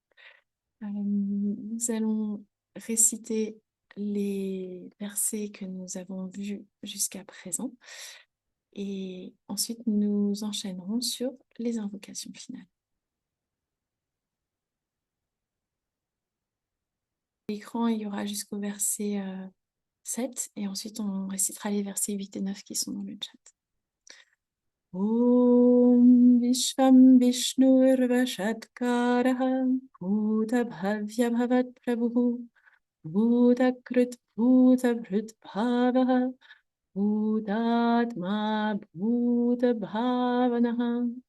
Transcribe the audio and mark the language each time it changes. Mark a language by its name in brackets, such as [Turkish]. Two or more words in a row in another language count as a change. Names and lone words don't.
[French] Nous allons réciter les versets que nous avons vus jusqu'à présent et ensuite nous enchaînerons sur les invocations finales. L'écran, il y aura jusqu'au verset 7 et ensuite on récitera les versets 8 et 9 qui sont dans le chat. [Sanskrit] Om Vishvam Vishnurvashatkaraha Bhuta Bhavya Bhavat Prabhu Bhutakrut Bhutavrit Bhavaha Bhutatma Bhutabhavanaha